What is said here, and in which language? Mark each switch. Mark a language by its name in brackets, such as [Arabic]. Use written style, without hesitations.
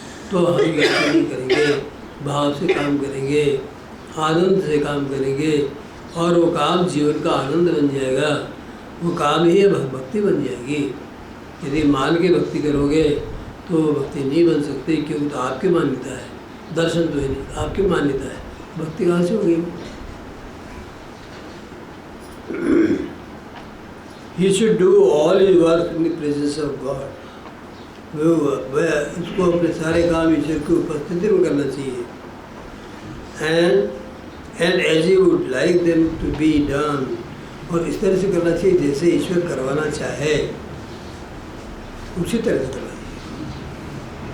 [Hindi] तो हम ये नहीं करेंगे, भाव से काम करेंगे, आनंद से काम करेंगे, और वो काम जीवन का आनंद बन जाएगा। वो काम ही भक्ति बन जाएगी। यदि मान के भक्ति करोगे तो भक्ति नहीं बन सकती, क्योंकि तो आपकी मान्यता है, दर्शन तो है नहीं, आपकी मान्यता है, भक्ति कहाँ से होगी? [English] He should do all his work in the presence of God. [Hindi] वह इसको अपने सारे काम ईश्वर की उपस्थिति में करना चाहिए। [English] And as he would like them to be done, [Hindi] और इस तरह से करना चाहिए जैसे ईश्वर करवाना चाहे, उसी तरह से करना चाहिए।